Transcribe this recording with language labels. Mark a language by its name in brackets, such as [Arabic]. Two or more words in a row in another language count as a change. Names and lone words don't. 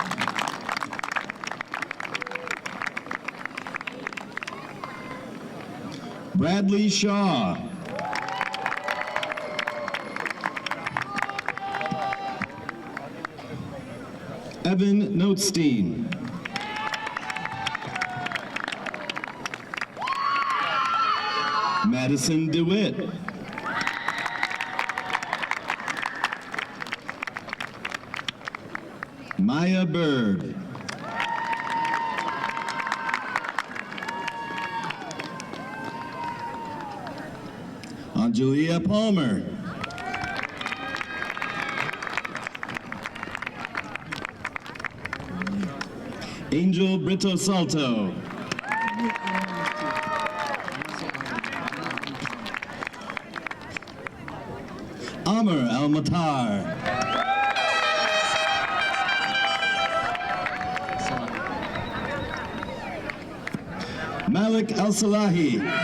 [English] Bradley Shaw. Evan Notestein. Madison DeWitt. Maya Berg. Angelia Palmer. Angel Brito Salto. Amr Al-Matar. Malik Al-Salahi.